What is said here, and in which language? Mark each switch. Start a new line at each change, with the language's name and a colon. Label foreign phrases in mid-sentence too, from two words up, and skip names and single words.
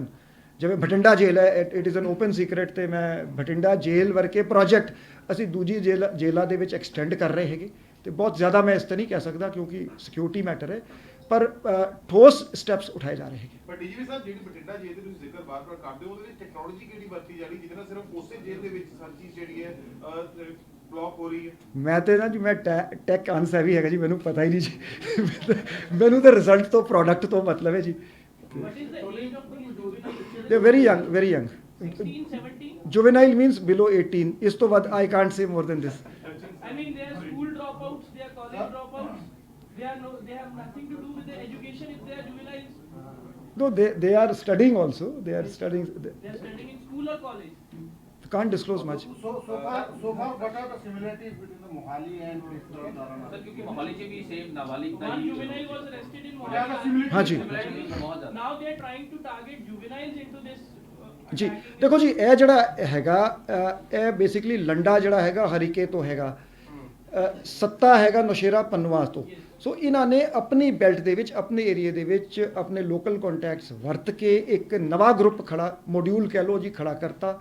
Punjabi: ਜਿਵੇਂ ਬਠਿੰਡਾ ਜੇਲ੍ਹ ਹੈ,
English: it is an open secret
Punjabi: ਤੇ ਮੈਂ ਬਠਿੰਡਾ ਜੇਲ੍ਹ ਵਰਗੇ ਪ੍ਰੋਜੈਕਟ ਅਸੀਂ ਦੂਜੀ ਜੇਲ੍ਹਾਂ ਦੇ ਵਿੱਚ ਐਕਸਟੈਂਡ ਕਰ ਰਹੇ ਹੈਗੇ ਤੇ ਬਹੁਤ ਜ਼ਿਆਦਾ ਮੈਂ ਇਸ ਤੇ ਨਹੀਂ ਕਹਿ ਸਕਦਾ ਕਿਉਂਕਿ
English: security matter
Punjabi: ਹੈ, ਪਰ ਠੋਸ ਸਟੈਪਸ ਉਠਾਏ ਜਾ ਰਹੇ ਹੈਗੇ। ਪਰ DGP ਸਾਹਿਬ ਜਿਹੜੀ ਬਠਿੰਡਾ ਜੇਲ੍ਹ ਦੇ ਤੁਸੀਂ ਜ਼ਿਕਰ ਬਾਰ-ਬਾਰ ਕਰਦੇ ਹੋ, ਉਹਦੇ ਵਿੱਚ ਟੈਕਨੋਲੋਜੀ ਕਿਹੜੀ ਵਰਤੀ ਜਾ ਰਹੀ ਜਿਹਦੇ ਨਾਲ ਸਿਰਫ ਉਸੇ ਜੇਲ੍ਹ ਦੇ ਵਿੱਚ ਹਰ ਚੀਜ਼ ਜਿਹੜੀ ਹੈ ਬਲੌਕ ਹੋ ਰਹੀ ਹੈ? ਮੈਂ ਤੇ ਨਾ ਜੀ ਮੈਂ
English: tech unsavvy
Punjabi: ਹੈਗਾ ਜੀ, ਮੈਨੂੰ ਪਤਾ ਹੀ ਨਹੀਂ ਜੀ ਮੈਨੂੰ ਤਾਂ ਰਿਜ਼ਲਟ ਤੋਂ ਪ੍ਰੋਡਕਟ ਤੋਂ ਮਤਲਬ ਹੈ ਜੀ।
English: What is the age of the juvenile? they very young 16, 17? juvenile means below 18
Punjabi: ਇਸ ਤੋਂ ਵੱਧ
English: I can't say more than this. I mean, they are school dropouts, they are college dropouts. They have nothing to do with their education if they are juveniles. No, they are studying also. They are studying. They are studying in school or college. Can't disclose much. So far, what are the similarities between the Mohali and this Tarana?
Hindi: सर क्योंकि मोहाली से भी सेम नाबालिग
English: One juvenile was arrested in Yeah, the Mohali.
Hindi: हाँ जी। बहुत ज्यादा।
English: Now they are trying to target juveniles into this.
Punjabi: ਜੀ
English: attacking
Punjabi: ਦੇਖੋ ਜੀ ਇਹ ਜਿਹੜਾ ਹੈਗਾ ਇਹ ਬੇਸਿਕਲੀ ਲੰਡਾ ਜਿਹੜਾ ਹੈਗਾ ਹਰੀਕੇ ਤੋਂ ਹੈਗਾ ਸੱਤਾ ਹੈਗਾ ਨੌਸ਼ੇਰਾ ਪੰਨਵਾਸ ਤੋਂ। ਸੋ ਇਹਨਾਂ ਨੇ ਆਪਣੀ ਬੈਲਟ ਦੇ ਵਿੱਚ, ਆਪਣੇ ਏਰੀਏ ਦੇ ਵਿੱਚ ਆਪਣੇ
English: local contacts
Punjabi: ਵਰਤ ਕੇ ਇੱਕ ਨਵਾਂ ਗਰੁੱਪ ਖੜਾ, ਮੋਡਿਊਲ ਕਹਿ ਲਓ ਜੀ, ਖੜਾ ਕਰਤਾ।